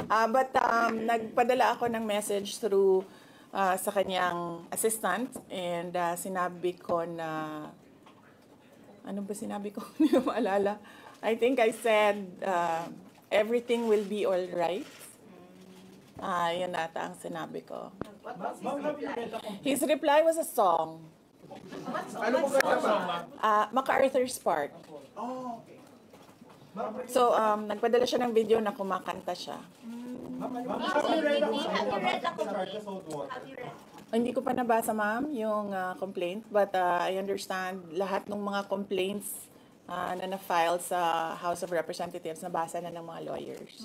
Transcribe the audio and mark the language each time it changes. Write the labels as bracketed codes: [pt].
[tl] But nagpadala ako ng message through sa kanyang assistant and sinabi ko na ano ba sinabi ko? Hindi ko maalala. [en] I think I said everything will be all right. [tl] Yun ata ang sinabi ko. [en] His reply was a song. [tl] Ano po ganda ba? [en] MacArthur's Park. Oh, okay. [tl] So, nagpadala siya ng video na kumakanta siya. [en] Have you read the complaint? Have you read? [tl] Hindi ko pa nabasa, ma'am, yung complaint. [en] But I understand [tl] lahat ng mga complaints na na-file sa House of Representatives, nabasa na ng mga lawyers.